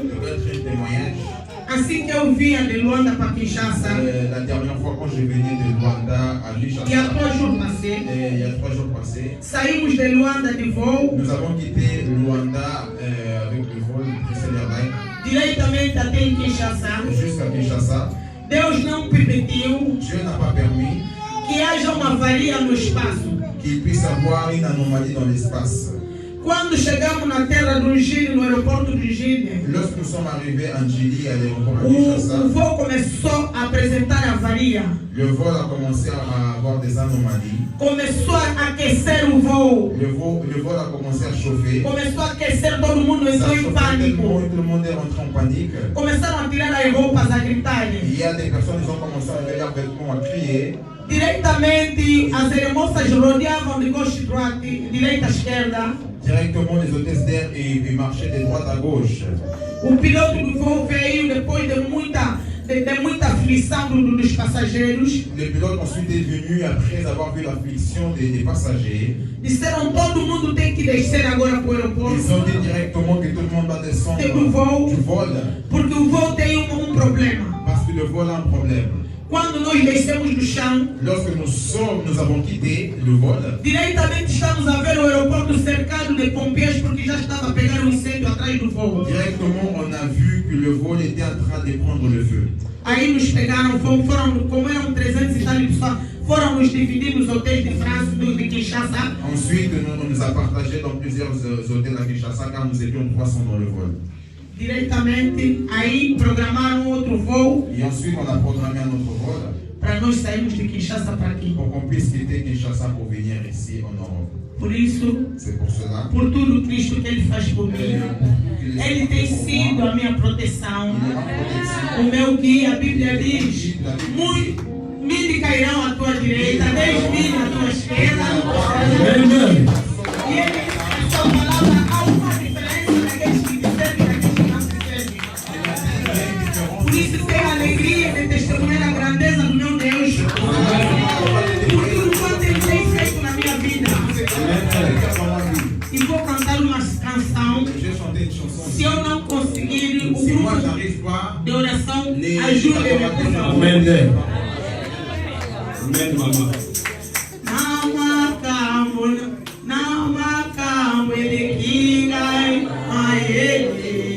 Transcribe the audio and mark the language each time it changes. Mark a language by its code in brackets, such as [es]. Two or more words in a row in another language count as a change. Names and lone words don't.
[fr] Je vais être un témoignage. [pt] Assim que eu vinha de Luanda para Kinshasa, [fr] La dernière fois quand je venais de Luanda à il y a Kinshasa, 3 jours passés, il y a 3 jours passés, [pt] saímos de Luanda de voo [fr] nous avons quitté Luanda avec le vol Bruxelles Airlines [pt] diretamente até em Kinshasa. [fr] jusqu'à Kinshasa. [pt] Deus não permitiu [fr] Dieu n'a pas permis [pt] que haja uma avaria no espaço. [fr] qu'il puisse avoir une anomalie dans l'espace. [pt] Quando chegamos na terra do Gine, no aeroporto do Gine, [fr] Lorsque nous sommes arrivés en Djili à l'aéroport à [pt] o [fr] Kinshasa, [pt] voo começou a apresentar avaria. [fr] le vol a commencé à avoir des anomalies. [pt] Começou a aquecer o voo. [fr] Le vol a commencé à chauffer. [pt] Começou a aquecer, todo mundo [fr] Ça [pt] entrou em [fr] chauffait [pt] pânico. [fr] tellement et tout le monde est rentré en panique. [pt] Começaram a tirar as roupas, a gritarem. [fr] Il y a des personnes qui ont commencé à lever leurs vêtements, à crier. [pt] Diretamente, as aeromoças rodeavam de [fr] gauche droite, [pt] direita à esquerda. [fr] Directement, les hôtesses d'air et marchaient de droite à gauche. [pt] O piloto do voo veio depois de muita aflição dos passageiros. [fr] Le pilote ensuite est venu après avoir vu l'affliction des passagers. [pt] Disseram todo mundo tem que descer agora para o aeroporto. [fr] Ils ont dit directement que tout le monde va descendre Du vol. du vol [pt] Porque o voo tem problema. [fr] parce que le vol a un problème. [pt] Quando nós descemos do chão, [fr] Lorsque nous avons quitté le vol, [pt] diretamente estamos a ver o aeroporto cercado de pompiers porque já estava a pegar incêndio atrás do voo. [fr] directement on a vu que le vol était en train de prendre le feu. [pt] Aí nos pegaram, foram como eram 300 e tal pessoas, foram nos dividir nos hotéis de França, de Kinshasa. [fr] Ensuite, on nous a partagé dans plusieurs hôtels à Kinshasa car nous étions 300 dans le vol. [pt] Diretamente, aí programaram outro voo [fr] Et ensuite, on a programmé un autre vol [pt] para nós sairmos de Kinshasa para aqui. [fr] pour qu'on puisse quitter Kinshasa pour venir ici en Europe. [pt] Por isso, [fr] C'est pour cela. [pt] por tudo Cristo que Ele faz por mim, [fr] qu'il est [pt] Ele tem [fr] pour [pt] sido [fr] moi. [pt] a minha proteção, [fr] Il est ma protection. [pt] o meu guia. A Bíblia diz: mil cairão à tua direita, 10.000 à tua esquerda. E Ele, a sua palavra, há uma diferença daqueles que te servem e daqueles que não te servem. Por isso, tem a alegria de testemunhar a grandeza do meu Deus. Por tudo quanto Ele tem feito na minha vida. E vou cantar uma canção. [fr] J'ai chanté une chanson. [pt] Se eu não conseguir, o [fr] Si moi [pt] grupo [fr] j'arrive pas, [pt] de oração, [fr] les [pt] ajude-me, por favor. [fr] Amen. Amen, maman. [ln] Namakambo elekingai maele.